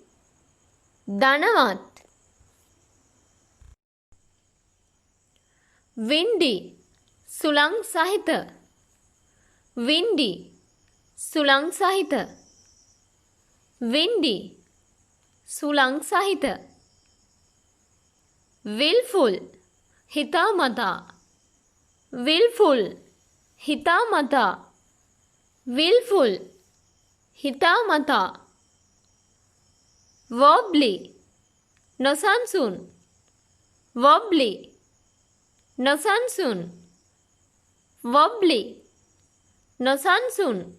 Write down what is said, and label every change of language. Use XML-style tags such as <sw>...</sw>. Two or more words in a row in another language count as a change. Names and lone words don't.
<si>ධනවත් windy සුළං සහිත windy සුළං සහිත windy සුළං සහිත willful හිතාමතා willful හිතාමතා willful හිතාමතා wobbly නොසන්සුන් wobbly නොසන්සුන් wobbly නොසන්සුන්</si>